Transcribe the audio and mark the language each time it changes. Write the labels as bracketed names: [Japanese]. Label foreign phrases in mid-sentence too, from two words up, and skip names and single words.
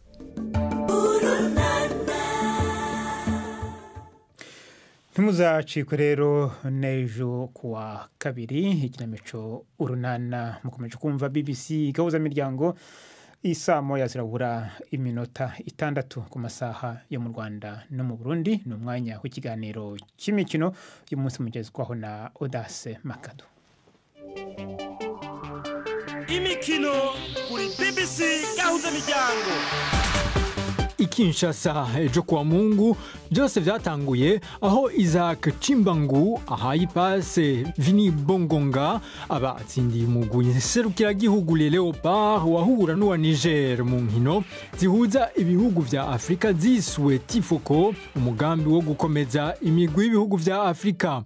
[Kinyarwanda] Ntimuzacikwe rero n'ejo kuwa kabiri ikinamico urunana mukomeje kumva BBC Gahuza miryango isaa moya zirabura iminota 6 ku masaha yo mu Rwanda no mu Burundi ni umwanya w'ikiganiro cy'imikino y'umunsi mugezwaho na Audace Makado. Imikino kuri BBC Gahuza miryango. [Rundi] Kinshasa ejo kuwa Mungu byose byatanguye aho Isaac Chimbangu ahaye ipase Vini Bongonga abatsindiye umugwi serukiragihugu Le Leopard wahura n'uwa Niger mu nkino zihuza ibihugu vya Afrika ziswe Tifoko, umugambi wo gukomeza imigwi y'ibihugu vya Afrika.